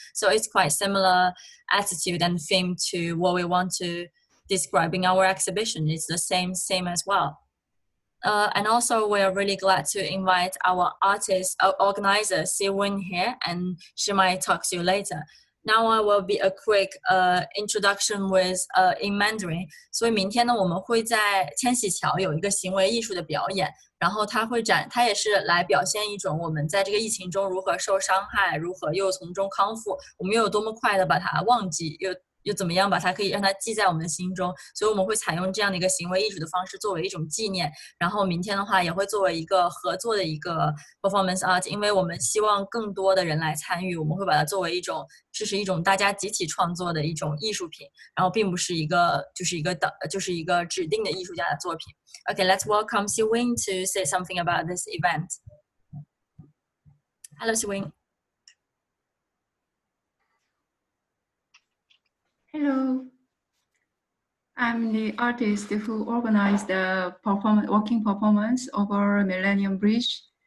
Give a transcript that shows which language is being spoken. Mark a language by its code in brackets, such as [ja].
[en] So it's quite similar attitude and theme to what we want to describe in our exhibition. It's the same as well. And also, we are really glad to invite our artist organizer, Si-Win here, and she might talk to you later. Now I will be a quick introduction with in Mandarin. [zh] 所以明天呢，我们会在千禧桥有一个行为艺术的表演，然后它也是来表现一种我们在这个疫情中如何受伤害，如何又从中康复，我们又有多么快的把它忘记，又怎么样把它可以让它记在我们的心中，所以我们会采用这样的一个行为艺术的方式作为一种纪念。然后明天的话也会作为一个合作的一个 performance art， 因为我们希望更多的人来参与，我们会把它作为一种大家集体创作的一种艺术品，然后并不是一个指定的艺术家的作品。 [en] Okay, let's welcome Si-Win to say something about this event. Hello, Si-Win. Hello, I'm the artist who organized the walking performance over Millennium Bridge.